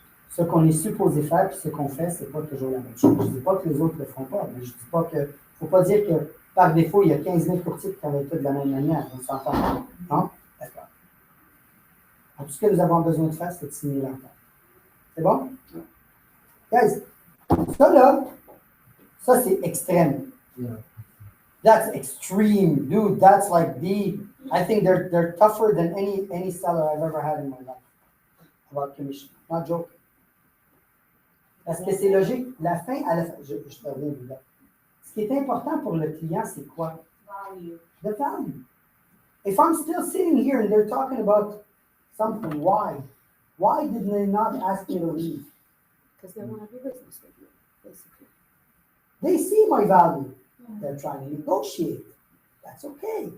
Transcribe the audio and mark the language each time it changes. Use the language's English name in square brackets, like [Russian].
[French] Ce qu'on est supposé faire puis ce qu'on fait, ce n'est pas toujours la même chose. Je ne dis pas que les autres ne le feront pas, mais je ne dis pas que. Il ne faut pas dire que par défaut, il y a 15 000 courtiers qui travaillent tous de la même manière. On s'entend. Non? D'accord. Alors, tout ce que nous avons besoin de faire, c'est de signer l'entente. C'est bon? Guys, ça là, ça c'est extrême. [English] Yeah. That's extreme, dude. That's like I think they're tougher than any seller I've ever had in my life about commission. Not joking. [French] Parce que c'est logique. La fin, à la fin, je te reviens dedans. Ce qui est important pour le client, c'est quoi? [English] Value. The value. If I'm still sitting here and they're talking about something, why? Why did they not ask me to leave? Because they want to do business with you, basically. They see my value. They're trying to negotiate. That's okay.